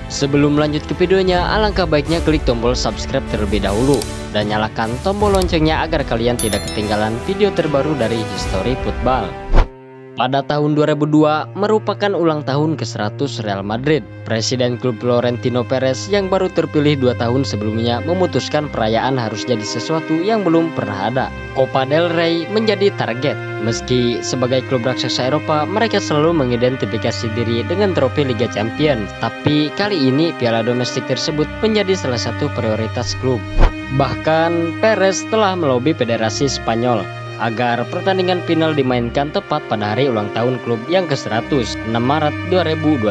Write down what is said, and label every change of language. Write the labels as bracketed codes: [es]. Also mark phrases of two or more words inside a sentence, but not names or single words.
[id] Sebelum lanjut ke videonya, alangkah baiknya klik tombol subscribe terlebih dahulu dan nyalakan tombol loncengnya agar kalian tidak ketinggalan video terbaru dari History Football. Pada tahun 2002 merupakan ulang tahun ke-100 Real Madrid. Presiden klub Florentino Perez yang baru terpilih 2 tahun sebelumnya memutuskan perayaan harus jadi sesuatu yang belum pernah ada. Copa del Rey menjadi target. Meski sebagai klub raksasa Eropa, mereka selalu mengidentifikasi diri dengan trofi Liga Champions. Tapi kali ini piala domestik tersebut menjadi salah satu prioritas klub. Bahkan Perez telah melobi Federasi Spanyol agar pertandingan final dimainkan tepat pada hari ulang tahun klub yang ke-100, 6 Maret 2022.